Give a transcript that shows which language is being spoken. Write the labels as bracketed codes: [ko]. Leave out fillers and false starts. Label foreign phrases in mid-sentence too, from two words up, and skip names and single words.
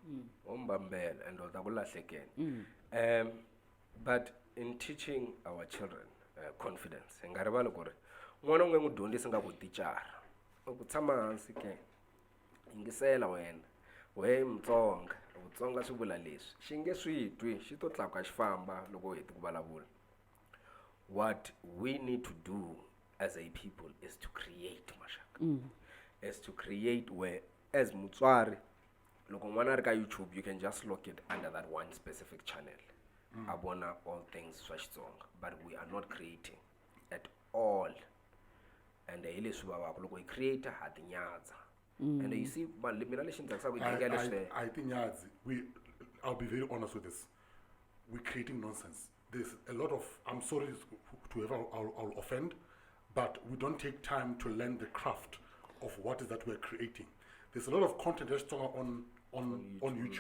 [en] But in teaching our children confidence, what we need to do as a people is to create is to create where as [ts] Mutswari loko n'wana ri ka [en] YouTube you can just look it under that one specific channel. [ts] Abona [en] all things [ts] swa Xitsonga, [en] but we are not creating at all. And the [ts] leswi vavaka loko hi create ha tinyadza. [en] And you see [ts] mina lexi ndzi [en] I think I'll be very honest with this. We're creating nonsense. There's a lot of, I'm sorry to whoever I'll offend, but we don't take time to learn the craft of what is that we're creating. There's a lot of content that's on YouTube.